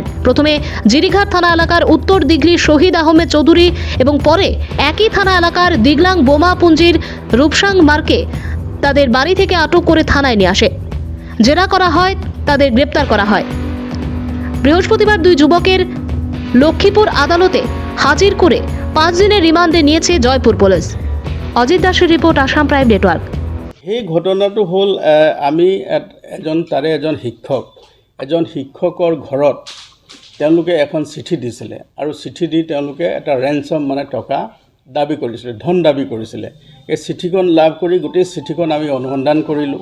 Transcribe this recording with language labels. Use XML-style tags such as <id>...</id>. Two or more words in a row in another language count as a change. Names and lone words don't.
<bn>প্রথমে জিরিঘাট থানা এলাকার উত্তর দিঘলির শহীদ আহমেদ চৌধুরী এবং পরে একই থানা এলাকার দিগলাং বোমাপুঞ্জির রূপসাং মার্কে তাদের বাড়ি থেকে আটক করে থানায় নিয়ে আসে। জেরা করা হয়, তাদের গ্রেপ্তার করা হয়। বৃহস্পতিবার দুই যুবকের লক্ষ্মীপুর আদালতে হাজির করে 5 দিনের রিমান্ডে নিয়েছে জয়পুর পুলিশ। অজিত দাসের রিপোর্ট, আসাম প্রাইম নেটওয়ার্ক।</bn> <as>সেই ঘটনাটো হ'ল আমি এজন শিক্ষকৰ ঘৰত তেওঁলোকে এখন চিঠি দিছিলে আৰু চিঠি দি তেওঁলোকে এটা ৰেঞ্চম টকা দাবী কৰিছিলে, ধন দাবী কৰিছিলে। এই চিঠিখন লাভ কৰি গোটেই চিঠিখন আমি অনুসন্ধান কৰিলোঁ।</as>